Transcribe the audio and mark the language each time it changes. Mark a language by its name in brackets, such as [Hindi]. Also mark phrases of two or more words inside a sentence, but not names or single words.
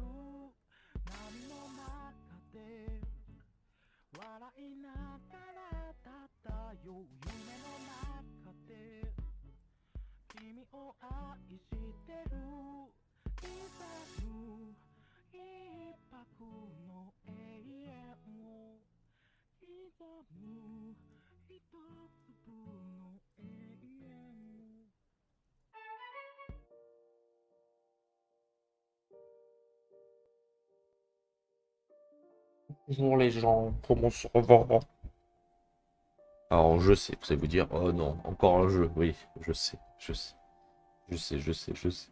[Japanese] 波の中で笑いながら漂う夢の中で君を愛してる刻む一拍の永遠を刻む一粒の永遠を [French] Bonjour les gens, comment ça va? Alors je sais, vous allez vous dire, oh non, encore un jeu, oui, je sais, je sais, je sais.